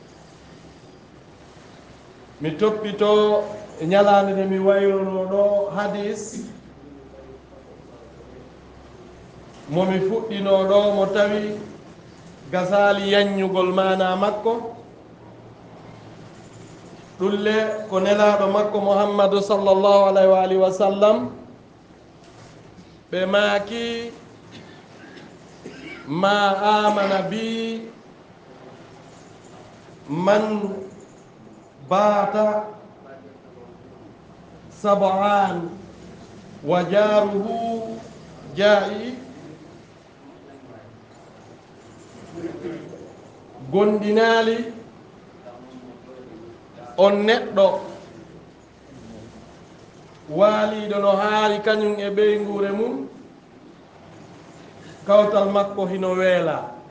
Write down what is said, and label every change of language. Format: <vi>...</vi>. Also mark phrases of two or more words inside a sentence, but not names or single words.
<ff>mi toppito e ñalande nde mi wayrono ɗo hadis momi fuɗɗino ɗo mo tawi gasali yanñugol mana makko. ɗulle ko nelaɗo makko Muhammadu</ff> <ar>صلى الله عليه وسلم</ar> <ff>ɓe maaki</ff> <ar>ما آمن بي من بات شبعان وجاره جائع.</ar> <ff>gondinali on neɗɗo waaliɗo no haari kañum e ɓeygure mum kawtal makko hino weela.</ff>